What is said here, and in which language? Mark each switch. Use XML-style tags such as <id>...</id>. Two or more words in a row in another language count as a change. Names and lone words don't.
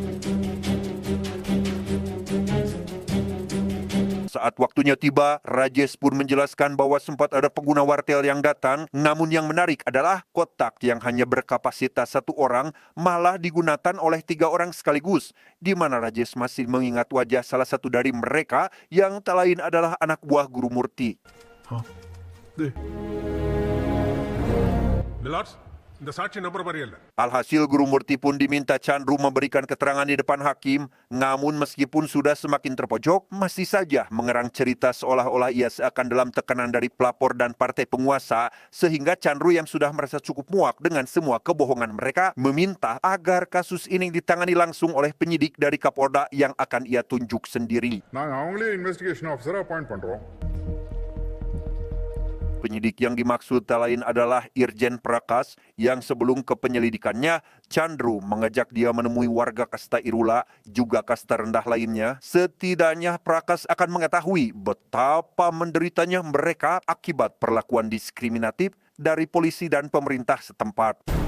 <id>Saat waktunya tiba, Rajesh pun menjelaskan bahwa sempat ada pengguna wartel yang datang. Namun yang menarik adalah kotak yang hanya berkapasitas 1 orang malah digunakan oleh 3 orang sekaligus. Di mana Rajesh masih mengingat wajah salah satu dari mereka yang tak lain adalah anak buah Guru Murti.</id> <ta>Milords, இந்த சாட்சி நம்புற மாதிரி இல்ல.</ta> <id>Alhasil Guru Murti pun diminta Chandru memberikan keterangan di depan hakim. Namun meskipun sudah semakin terpojok, masih saja mengerang cerita seolah-olah ia seakan dalam tekanan dari pelapor dan partai penguasa. Sehingga Chandru yang sudah merasa cukup muak dengan semua kebohongan mereka, meminta agar kasus ini ditangani langsung oleh penyidik dari Kapolda yang akan ia tunjuk sendiri.</id> <ta>நாங்க அவங்களே</ta> <en>investigation officer-ஆ appoint</en> <ta>பண்றோம்.</ta> <id>Penyidik yang dimaksud tak lain adalah Irjen Prakas yang sebelum kepenyelidikannya, Chandru mengajak dia menemui warga kasta Irula, juga kasta rendah lainnya. Setidaknya Prakas akan mengetahui betapa menderitanya mereka akibat perlakuan diskriminatif dari polisi dan pemerintah setempat.</id>